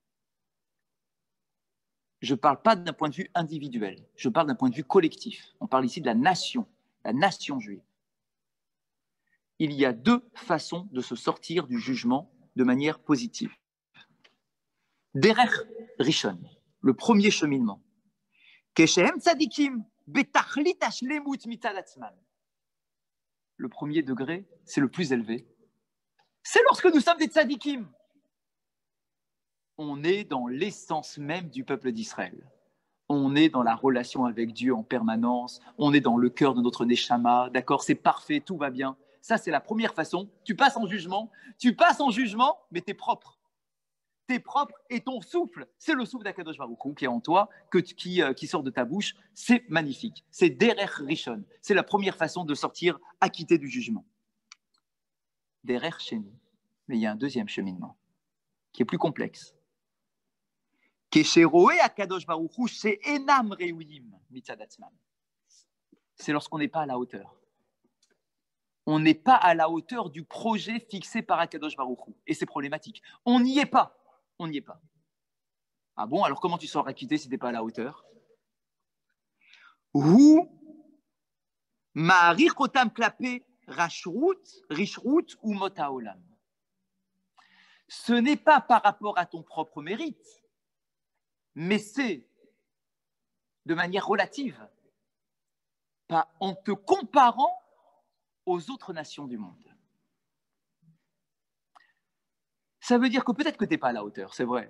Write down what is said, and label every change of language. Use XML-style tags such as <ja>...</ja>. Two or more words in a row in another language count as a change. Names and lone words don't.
<fr>Je ne parle pas d'un point de vue individuel, je parle d'un point de vue collectif. On parle ici de la nation juive. Il y a deux façons de se sortir du jugement de manière positive.</fr> <he>דרך ראשון,</he> <fr>le premier cheminement.</fr> <he>כשהם צדיקים בתכלית השלמות מצד עצמם.</he> <fr>Le premier degré, c'est le plus élevé. C'est lorsque nous sommes des tzadikim. On est dans l'essence même du peuple d'Israël. On est dans la relation avec Dieu en permanence, on est dans le cœur de notre Neshama, d'accord, c'est parfait, tout va bien. Ça, c'est la première façon. Tu passes en jugement, mais tu es propre. Tu es propre et ton souffle, c'est le souffle d'</fr> <he>הקדוש ברוך הוא</he> <fr>qui est en toi, qui sort de ta bouche. C'est magnifique. C'est</fr> <he>דרך ראשון.</he> <fr>C'est la première façon de sortir acquitté du jugement.</fr> <he>דרך שני.</he> <fr>Mais il y a un deuxième cheminement qui est plus complexe.</fr> <he>כשרואה הקדוש ברוך הוא שאינם ראויים מצד עצמם.</he> <fr>C'est lorsqu'on n'est pas à la hauteur. On n'est pas à la hauteur du projet fixé par</fr> <he>הקדוש ברוך הוא.</he> <fr>Et c'est problématique. On n'y est pas. On n'y est pas. Ah bon, alors comment tu sors acquitté si tu n'es pas à la hauteur?</fr> <he>הוא מעריך אותם כלפי רשעות אומות העולם.</he> <fr>Ce n'est pas par rapport à ton propre mérite, mais c'est de manière relative, pas en te comparant aux autres nations du monde. Ça veut dire que peut-être que tu n'es pas à la hauteur, c'est vrai.</fr>